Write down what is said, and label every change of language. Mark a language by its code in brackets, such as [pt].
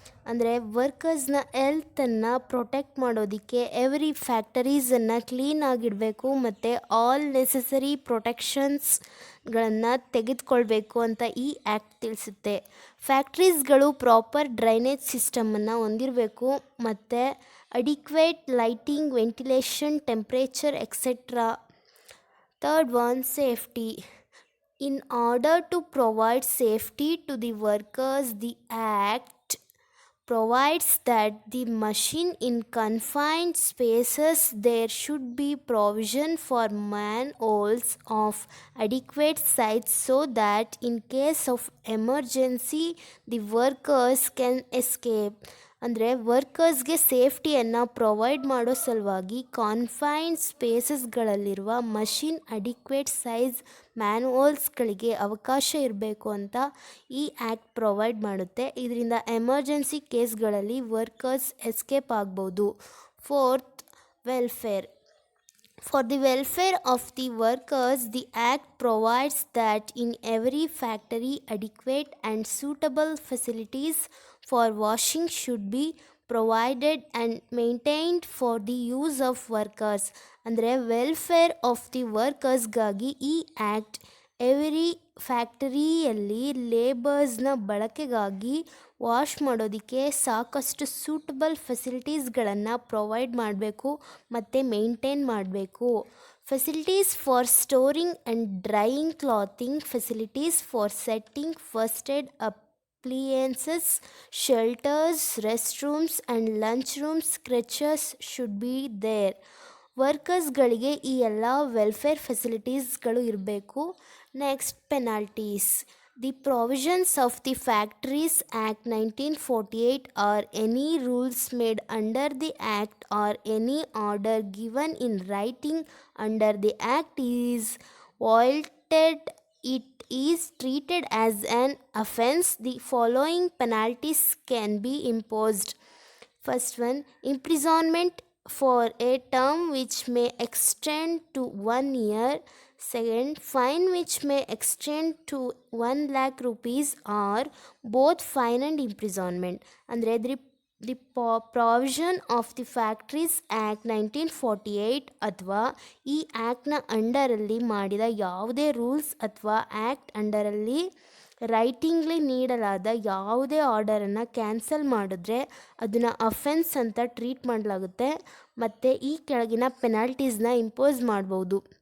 [kn] ಅಂದರೆ ವರ್ಕರ್ಸ್ನ ಹೆಲ್ತನ್ನು ಪ್ರೊಟೆಕ್ಟ್ ಮಾಡೋದಕ್ಕೆ ಎವ್ರಿ ಫ್ಯಾಕ್ಟರೀಸನ್ನು ಕ್ಲೀನಾಗಿಡಬೇಕು ಮತ್ತು [en] all necessary ಪ್ರೊಟೆಕ್ಷನ್ಸ್ಗಳನ್ನು [kn] ತೆಗೆದುಕೊಳ್ಬೇಕು ಅಂತ ಈ ಆ್ಯಕ್ಟ್ ತಿಳಿಸುತ್ತೆ. ಫ್ಯಾಕ್ಟ್ರೀಸ್ಗಳು ಪ್ರಾಪರ್ ಡ್ರೈನೇಜ್ ಸಿಸ್ಟಮನ್ನು ಹೊಂದಿರಬೇಕು ಮತ್ತು adequate lighting, ventilation, temperature etcetera. [en] Third one, safety. In order to provide safety to the workers, the Act provides that the machine in confined spaces there should be provision for manholes of adequate size so that in case of emergency the workers can escape. [kn] ಅಂದರೆ ವರ್ಕರ್ಸ್ಗೆ ಸೇಫ್ಟಿಯನ್ನು provide ಮಾಡೋ ಸಲುವಾಗಿ ಕಾನ್ಫೈನ್ಡ್ ಸ್ಪೇಸಸ್ಗಳಲ್ಲಿರುವ machine adequate size ಮ್ಯಾನ್ಹೋಲ್ಸ್ಗಳಿಗೆ ಅವಕಾಶ ಇರಬೇಕು ಅಂತ ಈ act provide ಮಾಡುತ್ತೆ. ಇದರಿಂದ emergency ಕೇಸ್ಗಳಲ್ಲಿ workers escape ಆಗ್ಬೋದು. [en] Fourth, welfare. For the welfare of the workers, the Act provides that in every factory adequate and suitable facilities for washing should be provided and maintained for the use of workers. [kn] ಅಂದರೆ welfare of the ವರ್ಕರ್ಸ್ಗಾಗಿ ಈ act every ಫ್ಯಾಕ್ಟರಿಯಲ್ಲಿ ಲೇಬರ್ಸ್ನ ಬಳಕೆಗಾಗಿ wash ಮಾಡೋದಕ್ಕೆ ಸಾಕಷ್ಟು suitable ಫೆಸಿಲಿಟೀಸ್ಗಳನ್ನು provide ಮಾಡಬೇಕು ಮತ್ತು maintain ಮಾಡಬೇಕು. [en] Facilities for storing and drying clothing, facilities for setting first aid appliances, shelters, restrooms and lunch rooms, crèches should be there. [kn] ವರ್ಕರ್ಸ್ಗಳಿಗೆ ಈ ಎಲ್ಲ ವೆಲ್ಫೇರ್ ಫೆಸಿಲಿಟೀಸ್ಗಳು ಇರಬೇಕು. [en] Next, penalties. The provisions of the Factories Act 1948 or any rules made under the act or any order given in writing under the act is violated, it is treated as an offense. The following penalties can be imposed. First one, imprisonment for a term which may extend to 1 year. Second, fine which may extend to 1 lakh rupees or both fine and imprisonment. [kn] ಅಂದರೆ the provision of the factories act 1948 ಅಥವಾ ಈ ಆ್ಯಕ್ಟ್ನ ಅಂಡರಲ್ಲಿ ಮಾಡಿದ ಯಾವುದೇ rules ಅಥವಾ act ಅಂಡರಲ್ಲಿ ರೈಟಿಂಗ್ಲಿ ನೀಡಲಾದ ಯಾವುದೇ ಆರ್ಡರನ್ನು cancel ಮಾಡಿದ್ರೆ ಅದನ್ನು ಅಫೆನ್ಸ್ ಅಂತ ಟ್ರೀಟ್ ಮಾಡಲಾಗುತ್ತೆ ಮತ್ತು ಈ ಕೆಳಗಿನ ಪೆನಾಲ್ಟೀಸ್ನ ಇಂಪೋಸ್ ಮಾಡ್ಬೋದು.